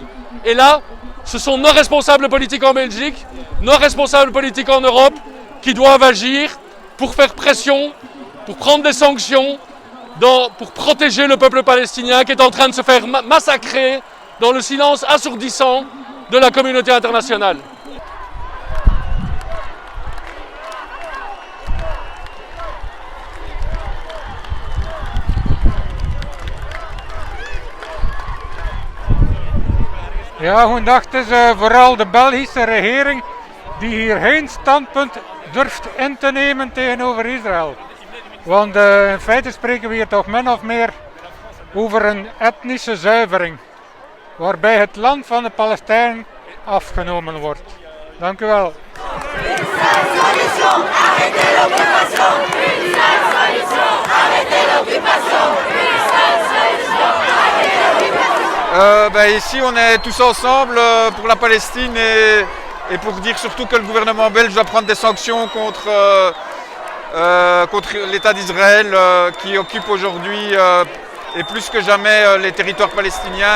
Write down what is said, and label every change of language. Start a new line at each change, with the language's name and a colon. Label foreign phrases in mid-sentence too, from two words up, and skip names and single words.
French: Et là, ce sont nos responsables politiques en Belgique, nos responsables politiques en Europe qui doivent agir pour faire pression, pour prendre des sanctions, pour protéger le peuple palestinien qui est en train de se faire massacrer dans le silence assourdissant de la communauté internationale.
Dutch: Ja, goedendag. Het is vooral de Belgische regering die hier geen standpunt durft in te nemen tegenover Israël. Want in feite spreken we hier toch min of meer over een etnische zuivering, waarbij het land van de Palestijnen afgenomen wordt. Dank u wel.
French: Ici on est tous ensemble pour la Palestine et pour dire surtout que le gouvernement belge doit prendre des sanctions contre l'État d'Israël qui occupe aujourd'hui et plus que jamais les territoires palestiniens.